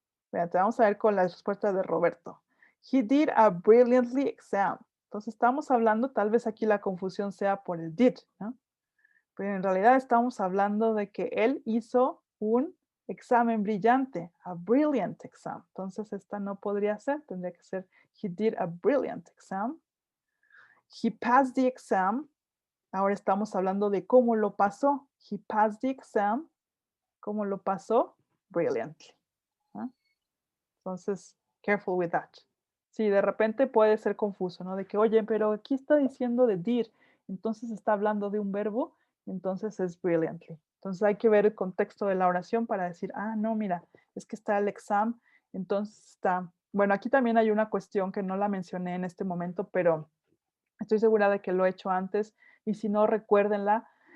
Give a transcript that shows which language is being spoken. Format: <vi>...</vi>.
<es>Fíjate, vamos a ver con la respuesta de Roberto.</es> <en>He did a brilliantly exam.</en> <es>Entonces estamos hablando, tal vez aquí la confusión sea por el did, ¿no? Pero en realidad estamos hablando de que él hizo un examen brillante,</es> <en>a brilliant exam.</en> <es>Entonces esta no podría ser, tendría que ser</es> <en>he did a brilliant exam. He passed the exam.</en> <es>Ahora estamos hablando de cómo lo pasó.</es> <en>He passed the exam.</en> <es>¿Cómo lo pasó?</es> <en>Brilliantly. ¿Ah?</en> <es>Entonces, careful with that. Sí, de repente puede ser confuso, ¿no? De que, oye, pero aquí está diciendo de did, entonces está hablando de un verbo, entonces es brilliantly. Entonces hay que ver el contexto de la oración para decir, no, mira, es que está el exam, entonces está... Bueno, aquí también hay una cuestión que no la mencioné en este momento, pero estoy segura de que lo he hecho antes, y si no, recuérdenla.</es>